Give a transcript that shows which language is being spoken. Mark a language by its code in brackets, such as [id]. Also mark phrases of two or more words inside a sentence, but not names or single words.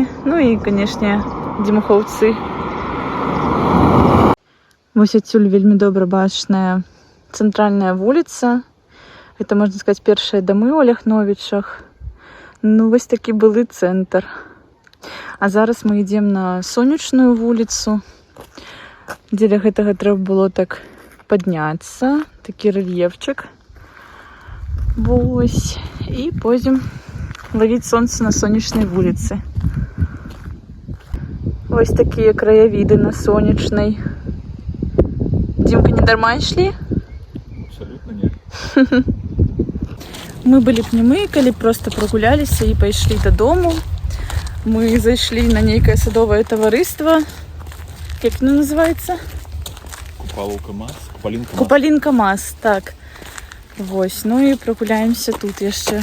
[ru] Ну и, конечно, [be] дзімухоўцы. Вось адсюль вельмі добра бачная цэнтральная вуліца. [ru] Это, можно сказать, [be] першыя дамы ў Ляхновічах. Вось такі былы цэнтр. А зараз мы ідзем на Сонечную вуліцу. Дзеля гэтага трэба было так падняцца. Такі рэльефчик. Вось. І пойдзем ловіць сонца на Сонечнай вуліцы. Вось такія краявіды на Сонечнай. Димка, не дарма ішлі? [ru] Абсолютно нет. [be] Мы былі б не мы, калі просто прагуляліся і пайшлі дадому. Мы зайшлі на нейкае садовае таварыства. Як оно называецца? Купалінка Мас, так. Вось, і прагуляемся тут яшчэ.